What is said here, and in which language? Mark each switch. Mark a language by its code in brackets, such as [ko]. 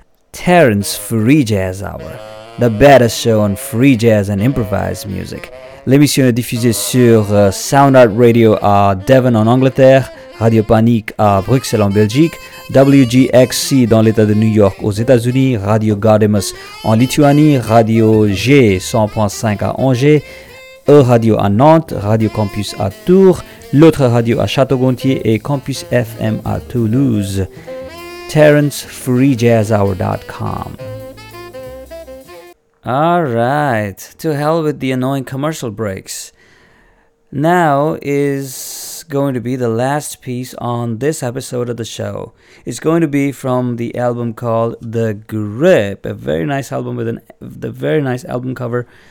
[en] Terrence Free Jazz Hour, the baddest show on free jazz and improvised music. [fr] L'émission est diffusée sur Sound Art Radio à Devon en Angleterre, Radio Panique à Bruxelles en Belgique, WGXC dans l'état de New York aux États-Unis, Radio Gaudemus en Lituanie, Radio G 100.5 à Angers, E-Radio à Nantes, Radio Campus à Tours, l'autre radio à Château-Gontier et Campus FM à Toulouse. [en] TerrenceFreeJazzHour.com. Alright, to hell with the annoying commercial breaks. Now is going to be the last piece on this episode of the show. It's going to be from the album called The Grip, a very nice album with the very nice album cover.